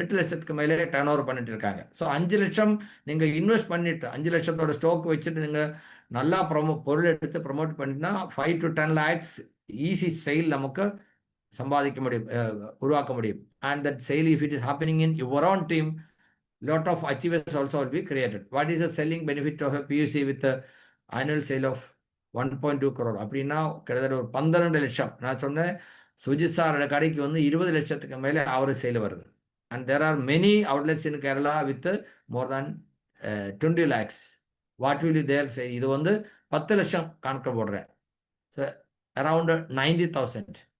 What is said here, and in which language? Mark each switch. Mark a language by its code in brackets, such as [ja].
[ta] 8 லட்சத்துக்கு மேலே turn over பண்ணிட்டு இருக்காங்க. ஸோ 5 லட்சம் நீங்கள் இன்வெஸ்ட் பண்ணிட்டு 5 லட்சத்தோட ஸ்டாக் வச்சுட்டு நீங்கள் நல்லா பொருள் எடுத்து promote பண்ணிட்டுனா 5 to 10 lakhs easy sale நமக்கு சம்பாதிக்க முடியும், உருவாக்க முடியும். [en] And that sale if it is happening in your own team, lot of achievers also will be created. What is the selling benefit of a PUC with the annual sale of 1.2 crore? [ta] அப்படின்னா கிட்டத்தட்ட ஒரு 12 லட்சம். நான் சொன்னேன் சுஜித் சாரோட கடைக்கு வந்து 20 லட்சத்துக்கு மேலே ஆவரேஜ் சேல் வருது. [en] And there are many outlets in Kerala with more than 20 lakhs. What will you there say? [ta] இது வந்து 10 லட்சம் கணக்கு போடுறேன். So around 90,000.